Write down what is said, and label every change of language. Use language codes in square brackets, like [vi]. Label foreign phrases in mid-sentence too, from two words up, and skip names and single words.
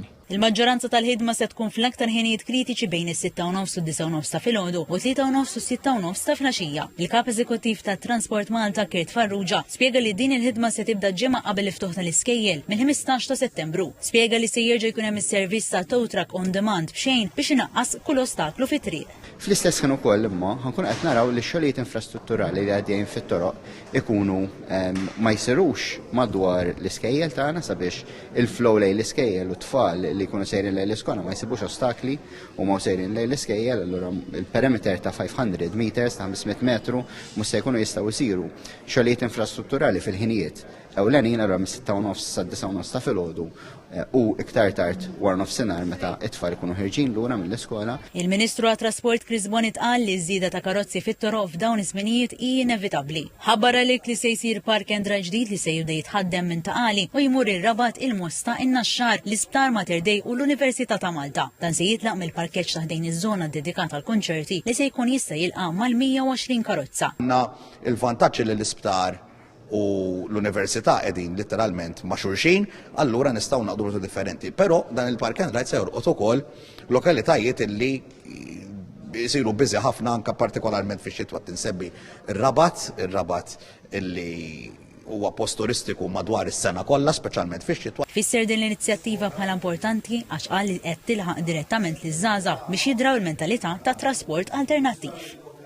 [mt] Il-maġġoranza tal-ħidma se tkun fl-aktar ħinijiet kritiċi bejn is-6:30 u 9:30 ta' filgħodu u 3:30 u 6:30 ta' filgħaxija. Il-Kap Eżekuttiv tat Transport Malta Kirt Farrugia spjega li din il-ħidma se tibda ġimgħa qabel il-ftuħ tal-iskejjel mill-15 ta' Settembru. Spjega li se jerġa' jkun hemm is-servizz ta' [en] tow truck on demand [mt] b'xejn biex inaqqas kull ostaklu fit-triq. Fl-istess ħin ukoll imma ħankun qed naraw li x-xogħlijiet infrastrutturali li għaddejjin fit-toroq ikunu ma jsirux madwar l-iskejjel tagħna sabiex il-flow lejn l-iskejjel u tfal li jkunu sejrin lejn l-iskola ma jsibux ostakli u ma sejrin lejn l-iskejjel, allura il-perimeter ta' 500 meters ta' 500 metru mhux se jkunu jistgħu jsiru xogħlijiet infrastrutturali fil-ħinijiet ewlenin allura mis-6:30 sa 9:30 ta' filgħodu u iktar tard wara nofsinhar meta t-tfal ikunu ħirġin lura mill-iskola. Il-Ministru għat-Trasport Chris Bonnet qal li żieda ta' karozzi fit-toroq f'dawn iż-żminijiet hi inevitabbli. Ħabbar għalhekk li se jsir [en] park and ride [mt] ġdid li se jibda jitħaddem minn Taqali u jmur ir-Rabat, il-Mosta, in-Naxxar, l-Isptar Mater Dei u l-Università ta' Malta. Dan se jitlaq mill-parkeġġ taħdejn iż-żona dedikata għal konċerti li se jkun jista' jilqa' mal-120 karozza. Il-vantaġġi li l-Isptar u l-Università qegħdin letteralment ma' xulxin, allura nistgħu naqdu rotu differenti. Però dan il- [en] park and ride [mt] se jorqod ukoll lokalitajiet illi jsiru biżi ħafna anke partikolarment fix-xitwa tinsebbi ir-Rabat illi huwa post turistiku madwar is-sena kollha, speċjalment fix-xitwa. Fisser din l-inizjattiva bħala importanti għax qal li qed tilħaq direttament liż-żgħażagħ biex jidraw il-mentalità ta' trasport alternattiv.